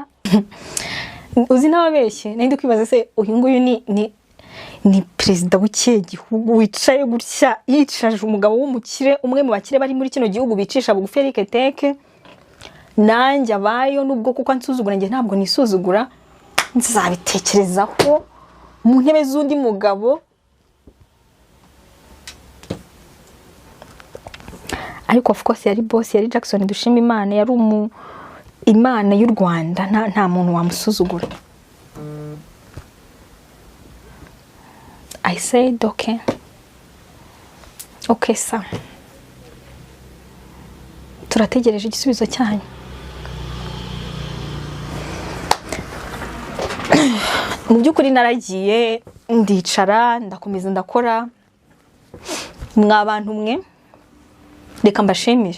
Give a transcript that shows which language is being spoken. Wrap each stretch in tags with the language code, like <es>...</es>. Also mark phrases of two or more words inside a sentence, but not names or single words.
<rw>Uzi nababeshye nindi kwibaza se uyu nguyu ni president w'ikihe gihugu wicaye gutya yicaje umugabo w'umukire umwe mu bakire bari muri kino gihugu bicisha bugufi Eric Teke nanjye abayo nubwo kuko ansuzugura nge ntabwo nisuzugura nzabitekerezaho mu ntebe z'undi mugabo. Ariko</rw> <en>of course</en> <rw>yari boss yari Jackson dushima Imana yari Imana y'u Rwanda nta muntu wamusuzugura.</rw> <en>I said okay</en> <rw>sa turategereje igisubizo cyanyu. Mu byukuri naragiye ndicara ndakomeza ndakora. Mwabantu mwe reka mbashimire.</rw>